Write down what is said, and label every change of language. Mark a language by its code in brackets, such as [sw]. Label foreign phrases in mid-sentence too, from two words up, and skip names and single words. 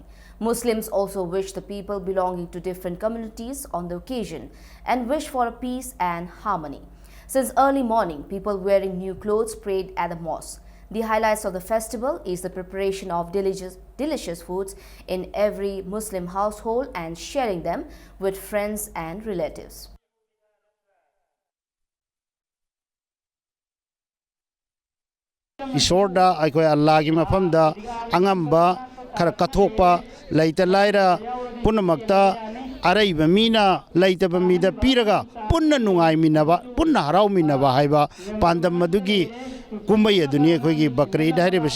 [en] Muslims also wished the people belonging to different communities on the occasion and wished for peace and harmony. Since early morning, people wearing new clothes prayed at the mosque. The highlights of the festival is the preparation of delicious foods in every Muslim household and sharing them with friends and relatives. [mni] Isorda aikoi Allah gi mafamda angamba khara kathokpa laita laira punamakta araiba mina laitaba mida piraga punna nungai minaba punna harau minaba haiba pandam madugi kumbai aduni khoi bakri daire base